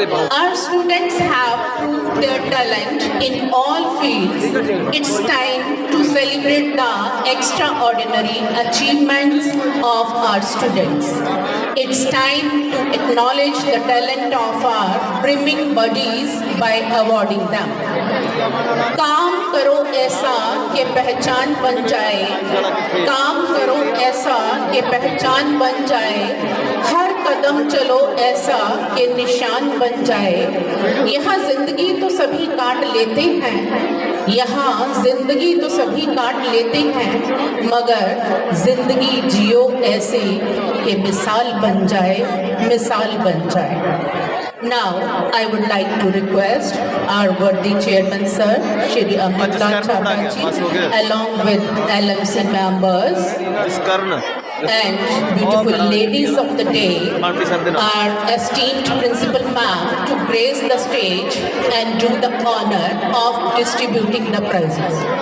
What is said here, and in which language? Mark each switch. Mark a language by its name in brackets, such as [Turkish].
[English] Our students have proved their talent in all fields. It's time to celebrate the extraordinary achievements of our students. It's time to acknowledge the talent of our brimming buddies by awarding them. [Hindi] काम करो ऐसा कि पहचान बन जाए, काम करो ऐसा कि पहचान बन जाए, हर कदम चलो ऐसा कि निशान बन जाए। यहाँ जिंदगी तो सभी काट लेते हैं, यहाँ जिंदगी तो सभी काट लेते हैं, मगर जिंदगी जियो ऐसे कि मिसाल बन जाए, मिसाल बन जाए। [English] Now, I would like to request our worthy chairman, sir, Shri Amrit Lal Chhabra ji, along with LMC members and beautiful ladies of the day, our esteemed principal ma'am, to grace the stage and do the honor of distributing the prizes.